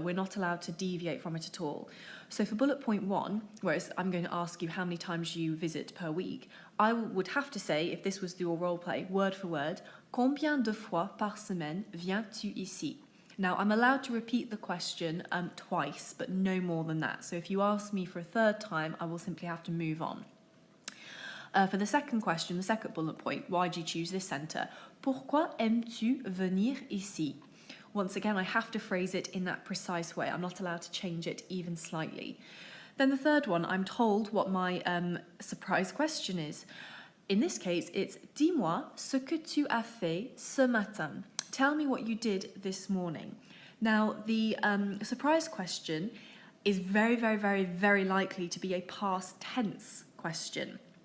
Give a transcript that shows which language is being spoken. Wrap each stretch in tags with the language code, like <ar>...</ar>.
<en>We're not allowed to deviate from it at all. So for bullet point 1, whereas I'm going to ask you how many times you visit per week, I would have to say, if this was your role play, word for word,</en> <fr>combien de fois par semaine viens-tu ici?</fr> <en>Now, I'm allowed to repeat the question twice, but no more than that. So if you ask me for a 3rd time, I will simply have to move on. For the second question, the second bullet point, why do you choose this centre?</en> <fr>Pourquoi aimes-tu venir ici?</fr> <en>Once again, I have to phrase it in that precise way. I'm not allowed to change it even slightly. Then the 3rd one, I'm told what my surprise question is. In this case, it's</en> <fr>dis-moi ce que tu as fait ce matin.</fr> <en>Tell me what you did this morning. Now, the surprise question is very, very, very, very likely to be a past tense question.</en>